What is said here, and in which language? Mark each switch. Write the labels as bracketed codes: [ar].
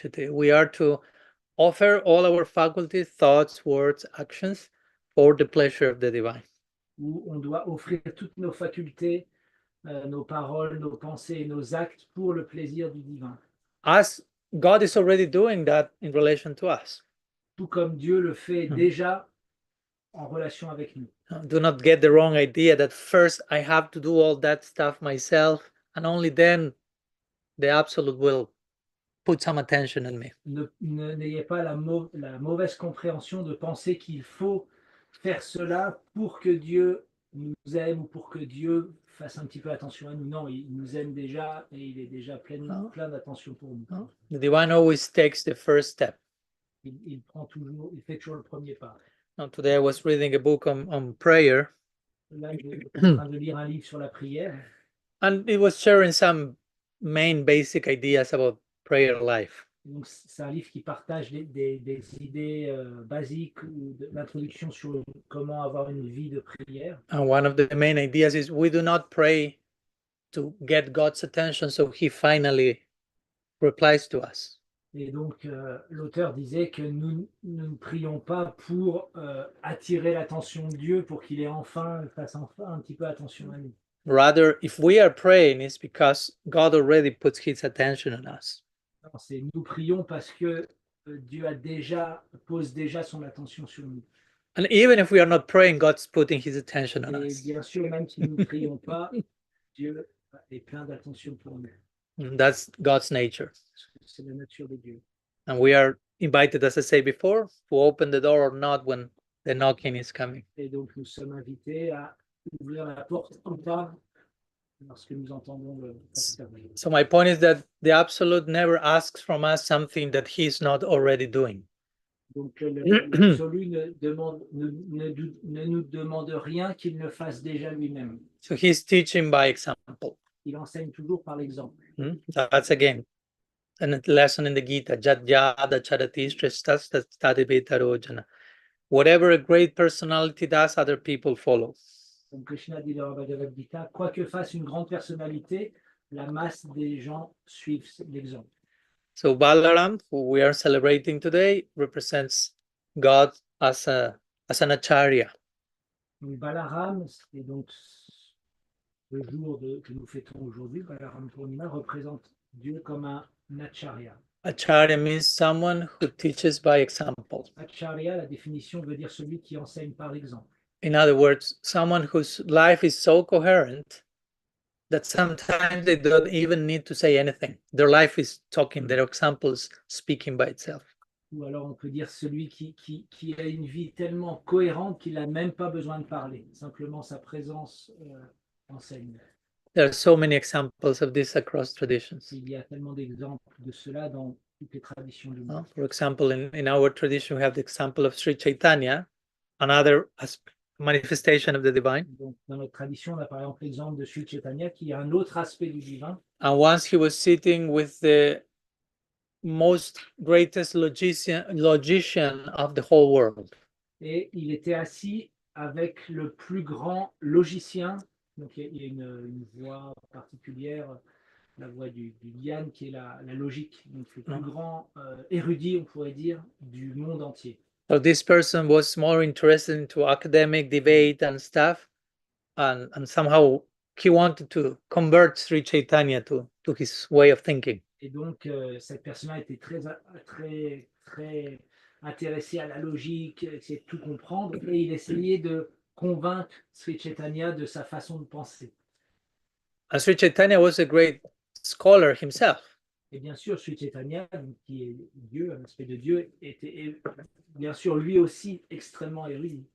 [en] We are to offer all our faculties, thoughts, words, actions for the pleasure of the divine. [fr] Où on doit offrir toutes nos facultés, nos paroles, nos pensées et nos actes pour le plaisir du divin. [en] As God is already doing that in relation to us. [fr] Tout comme Dieu le fait déjà en relation avec nous. [en] Do not get the wrong idea that first I have to do all that stuff myself and only then the absolute will put some attention on me. [fr] N'ayez pas la mauvaise compréhension de penser qu'il faut faire cela pour que Dieu nous aime ou pour que Dieu fasse un petit peu attention à nous. Non, il nous aime déjà et il est déjà plein d'attention pour nous. [en] The divine always takes the first step. [fr] Il fait toujours le premier pas. [en] Now, today I was reading a book on prayer. [fr] Là, je suis en train de lire un livre sur la prière. [en] And it was sharing some main basic ideas about prayer life. [fr] Donc, c'est un livre qui partage des idées basiques ou d'introduction sur comment avoir une vie de prière. [en] And one of the main ideas is we do not pray to get God's attention so he finally replies to us. [fr] Et donc, l'auteur disait que nous ne prions pas pour attirer l'attention de Dieu, pour qu'il fasse enfin un petit peu attention à nous. [en] Rather, if we are praying, it's because God already puts his attention on us. [fr] Non, c'est nous prions parce que Dieu pose déjà son attention sur nous. [en] And even if we are not praying, God's putting his attention on [fr] Et [en] us. [fr] bien sûr, même si nous ne prions pas, Dieu est plein d'attention pour nous. [en] And that's God's nature. [fr] C'est la nature de Dieu. [en] And we are invited, as I said before, to open the door or not when the knocking is coming. [fr] Et donc, nous sommes invités à ouvrir la porte ou pas lorsque nous entendons le fermer. [en] So my point is that the Absolute never asks from us something that he's not already doing. [fr] Donc, l'absolu ne nous demande rien qu'il ne fasse déjà lui-même. [en] So he's teaching by example. [fr] Il enseigne toujours par l'exemple. [en] That's again a lesson in the Gita. [sa] Jat-yada charati shrestasta tadibhitarojana. [en] Whatever a great personality does, other people follow. [fr] Donc, Krishna dit dans la Bhagavad Gita, quoi que fasse une grande personnalité, la masse des gens suivent l'exemple. [en] So Balaram, who we are celebrating today, represents God as an acharya. [fr] Donc, Balaram, c'est donc le jour que nous fêtons aujourd'hui, Balaram Purnima, représente Dieu comme un acharya. [en] Acharya means someone who teaches by example. [fr] Acharya, la définition veut dire celui qui enseigne par l'exemple. [en] In other words, someone whose life is so coherent that sometimes they don't even need to say anything. Their life is talking, their example is speaking by itself. [fr] Ou alors on peut dire celui qui a une vie tellement cohérente qu'il n'a même pas besoin de parler. Simplement sa présence enseigne. [en] There are so many examples of this across traditions. [fr] Il y a tellement d'exemples de cela dans toutes les traditions du monde. [en] For example, in our tradition, we have the example of Sri Chaitanya, another manifestation of the divine. [fr] Donc, dans notre tradition, on a par exemple l'exemple de Sri Chaitanya qui a un autre aspect du divin. [en] And once he was sitting with the most greatest logician of the whole world. [fr] Et il était assis avec le plus grand logicien. Donc il y a une voix particulière, la voix du Gyan, qui est la logique. Donc le plus grand érudit, on pourrait dire, du monde entier. [en] So this person was more interested into academic debate and stuff, and somehow he wanted to convert Sri Chaitanya to his way of thinking. [fr] Et donc cette personne-là était très intéressée à la logique, essayait de tout comprendre, et il essayait de convaincre Sri Chaitanya de sa façon de penser. [en] And Sri Chaitanya was a great scholar himself. [fr] Et bien sûr, Sri Chaitanya, qui est Dieu, un aspect de Dieu, était bien sûr lui aussi extrêmement érudit.